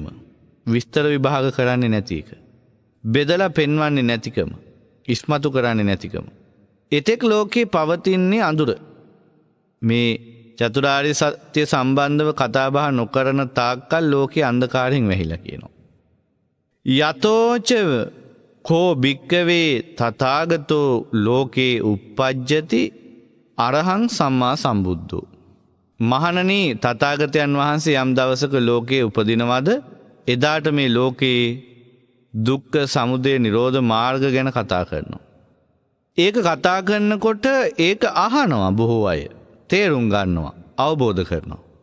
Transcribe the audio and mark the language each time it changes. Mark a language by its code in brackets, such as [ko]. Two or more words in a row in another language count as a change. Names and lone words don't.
[si] විස්තර විභාග කරන්නේ නැති එක. බෙදලා පෙන්වන්නේ නැතිකම. ඉස්මතු කරන්නේ නැතිකම. එතෙක් ලෝකේ පවතින්නේ අඳුර. මේ චතුරාර්ය සත්‍ය සම්බන්ධව කතා බහ නොකරන තාක්කල් ලෝකේ අන්ධකාරයෙන් වැහිලා කියනවා. [pi] යතෝච කෝ භික්කවේ තථාගතෝ ලෝකේ uppajjati අරහං සම්මා සම්බුද්ධෝ. [si] මහණනි, තථාගතයන් වහන්සේ යම් දවසක ලෝකේ උපදිනවද එදාට මේ ලෝකේ දුක්ඛ සමුදය නිරෝධ මාර්ග ගැන කතා කරනවා. ඒක කතා කරනකොට ඒක අහනවා බොහෝ අය. තේරුම් ගන්නවා, අවබෝධ කරනවා.